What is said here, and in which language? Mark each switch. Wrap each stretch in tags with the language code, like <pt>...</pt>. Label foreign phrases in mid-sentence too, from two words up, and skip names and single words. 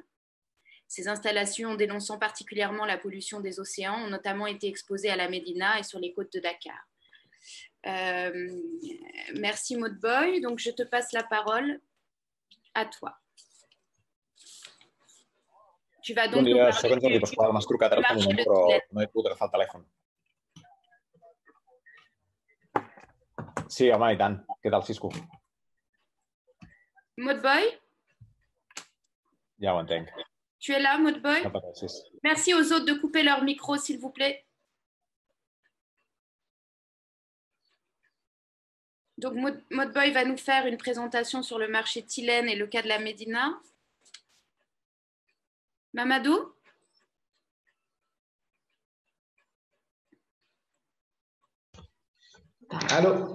<fr>Ces installations, dénonçant particulièrement la pollution des océans, ont notamment été exposées à la Médina et sur les côtes de Dakar. Merci Maud Boy. Donc je te passe la parole à toi. Tu vas donc</fr> <ca>Bon dia, segons Jordi Pasqual, m'has trucat ara fa un moment, però no he pogut agafar el telèfon. Sí, home, i tant. Què tal, Cisco?</ca> <fr>Maud Boy?</fr> <ca>Ja ho entenc.</ca> <fr>Tu es là, Maud Boy?</fr> <ca>No pateixis.</ca> <fr>Merci aux autres de couper leur micro, s'il vous plaît. Donc, Maud Boy va nous faire une présentation sur le marché Tilène et le cas de la Médina. Mamadou? Allô?</fr>